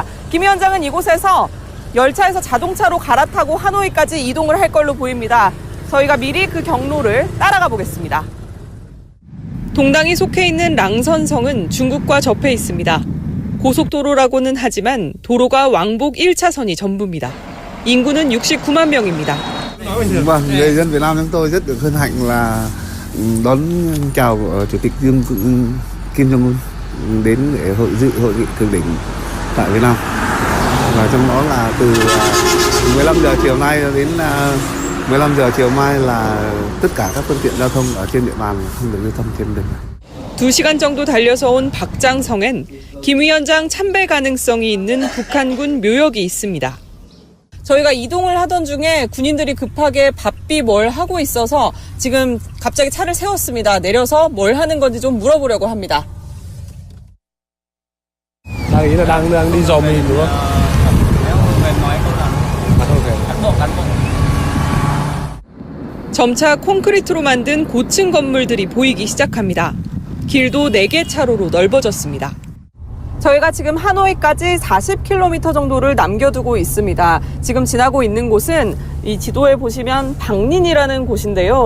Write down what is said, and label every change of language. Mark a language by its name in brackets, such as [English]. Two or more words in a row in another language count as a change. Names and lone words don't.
[Korean] 김 위원장은 이곳에서 열차에서 자동차로 갈아타고 하노이까지 이동을 할 걸로 보입니다. 저희가 미리 그 경로를 따라가 보겠습니다. 동당이 속해 있는 랑선성은 중국과 접해 있습니다. 고속도로라고는 ha지만 도로가 왕복 1차선이 전부입니다. 인구는 69만 명입니다. [Vietnamese] Vâng, người dân Việt Nam chúng tôi rất được hân hạnh là đón chào Chủ tịch Kim Jong-un đến để dự hội nghị thượng đỉnh tại Việt Nam. Và trong đó là từ 15 giờ chiều nay đến 15 giờ chiều mai là tất cả các phương tiện giao thông ở trên địa bàn không được lưu thông trên đường. [Korean] 2시간 정도 달려서 온 박장성엔 김 위원장 참배 가능성이 있는 북한군 묘역이 있습니다. 저희가 이동을 하던 중에 군인들이 급하게 바삐 뭘 하고 있어서 지금 갑자기 차를 세웠습니다. 내려서 뭘 하는 건지 좀 물어보려고 합니다. [Vietnamese] Đang đi dò mìn đúng không? [Korean] 점차 콘크리트로 만든 고층 건물들이 보이기 시작합니다. 길도 4개 차로로 넓어졌습니다. 저희가 지금 하노이까지 40km 정도를 남겨두고 있습니다. 지금 지나고 있는 곳은 이 지도에 보시면 방린이라는 곳인데요.